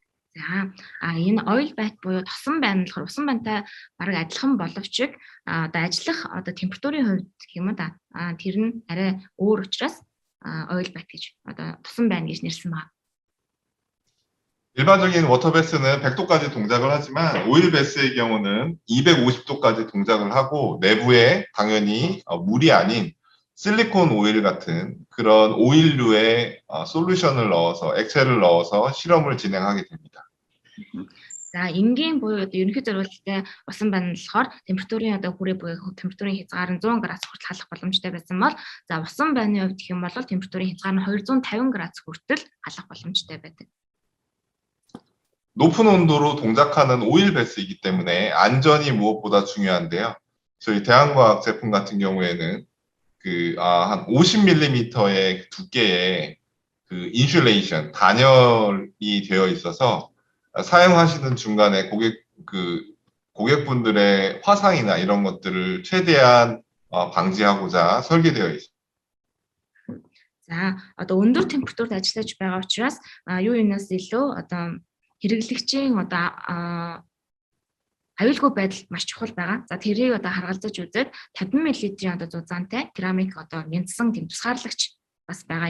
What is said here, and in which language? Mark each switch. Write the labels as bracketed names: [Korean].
[Mongolian] За энэ oil bat буюу тосон байна болохоор усан бантай бараг адилхан боловч одоо ажиллах одоо температурын хувьд гэх юм да тэр нь арай өөр учраас oil bat гэж одоо тосон байна гэж нэрлсэн байна. [Korean] 일반적인 워터베스는 100도까지 동작을 하지만 오일 베스의 경우는 250도까지 동작을 하고 내부에 당연히 물이 아닌 실리콘 오일 같은 그런 오일류의 솔루션을 넣어서 액체를 넣어서 실험을 진행하게 됩니다. [Mongolian] За энгийн буюу одоо ерөнхий зориулалттай усан байна болохоор температурын одоо хүрээ буюу температурын хязгаар нь 100 градус хүртэл халах боломжтой байсан бол за усан байрны хувьд гэх юм бол температурын хязгаар нь 250 градус хүртэл халах боломжтой байдаг. [Korean] 높은 온도로 동작하는 오일 베스이기 때문에 안전이 무엇보다 중요한데요. 저희 대한과학 제품 같은 경우에는 한 50mm의 두께의 그 인슐레이션, 단열이 되어 있어서 사용하시는 중간에 고객분들의 화상이나 이런 것들을 최대한 방지하고자 설계되어 있습니다. [Mongolian] За одоо өндөр температурт ажиллаж байгаа учраас юу юунаас илүү одоо хэрэглэгчийн одоо аюулгүй байдал маш чухал байгаа. За тэрийг одоо харгалзаж үзээд 50 мл-ийн одоо зузаантай керамик одоо мяндсан тийм тусгаарлагч бас байгаа.